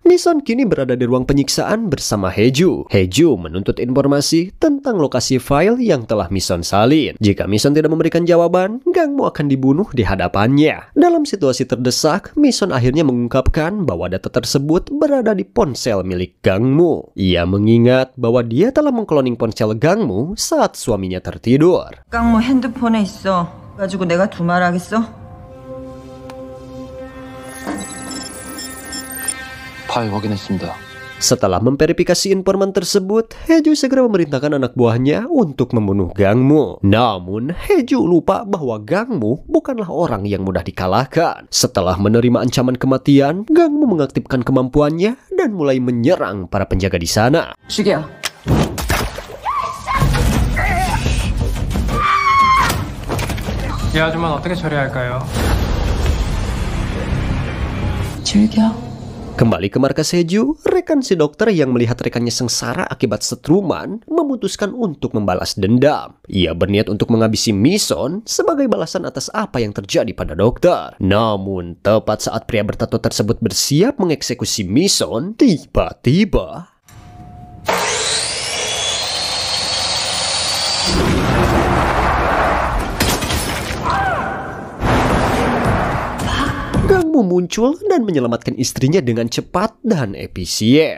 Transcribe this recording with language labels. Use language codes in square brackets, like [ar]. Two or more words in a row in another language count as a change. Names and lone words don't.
[id] Mison kini berada di ruang penyiksaan bersama Haeju. Haeju menuntut informasi tentang lokasi file yang telah Mison salin. Jika Mison tidak memberikan jawaban, Gangmu akan dibunuh di hadapannya. Dalam situasi terdesak, Mison akhirnya mengungkapkan bahwa data tersebut berada di ponsel milik Gangmu. Ia mengingat bahwa dia telah mengkloning ponsel Gangmu saat suaminya tertidur. [ko] 깡모 핸드폰에 있어. 가지고 내가 두 말 하겠어? 파일 확인했습니다. [id] Setelah memverifikasi informan tersebut, Haeju segera memerintahkan anak buahnya untuk membunuh Gangmu. Namun, Haeju lupa bahwa Gangmu bukanlah orang yang mudah dikalahkan. Setelah menerima ancaman kematian, Gangmu mengaktifkan kemampuannya dan mulai menyerang para penjaga di sana. [ko] 죽여. 이 아줌마는 어떻게 처리할까요? 즐겨. [id] Kembali ke markas Haeju, rekan si dokter yang melihat rekannya sengsara akibat setruman memutuskan untuk membalas dendam. Ia berniat untuk menghabisi Mison sebagai balasan atas apa yang terjadi pada dokter. Namun, tepat saat pria bertato tersebut bersiap mengeksekusi Mison, tiba-tiba Gangmu muncul dan menyelamatkan istrinya dengan cepat dan efisien.